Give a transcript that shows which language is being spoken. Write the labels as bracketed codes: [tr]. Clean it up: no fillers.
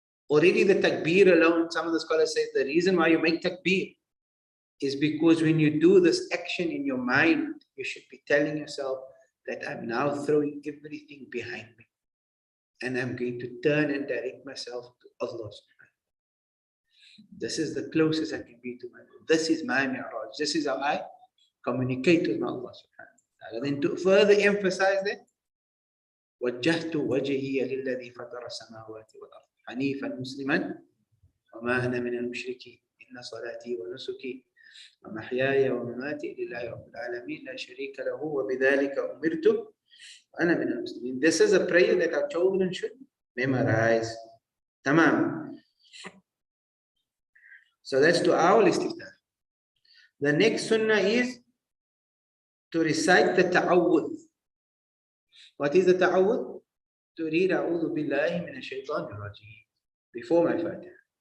[en] Already the takbir alone, some of the scholars say the reason why you make takbir is because when you do this action in your mind, you should be telling yourself that I'm now throwing everything behind me. And I'm going to turn and direct myself to Allah. This is the closest I can be to my Lord. This is my mi'raj. This is how I communicate with Allah. And then to further emphasize that, [ar] وَجَّهْتُ وَجْهِيَ لِلَّذِي فَطَرَ السَّمَاوَاتِ وَالْأَرْضِ حَنِيفًا مُسْلِمًا وَمَا أَنَا مِنَ الْمُشْرِكِينَ إِنَّ صَلَاتِي وَنُسُكِي وَمَحْيَايَ وَمَمَاتِي لِلَّهِ رَبِّ الْعَالَمِينَ لَا شَرِيكَ لَهُ وَبِذَلِكَ أُمِرْتُ وَأَنَا مِنَ الْمُسْلِمِينَ. [en] This is a prayer that our children should memorize. Tamam. So that's to our istiftah. The next sunnah is to recite the ta'awudh. What is the ta'awudh? To read A'udhu Billahi Minash Shaitanir Rajeem before my Fatiha.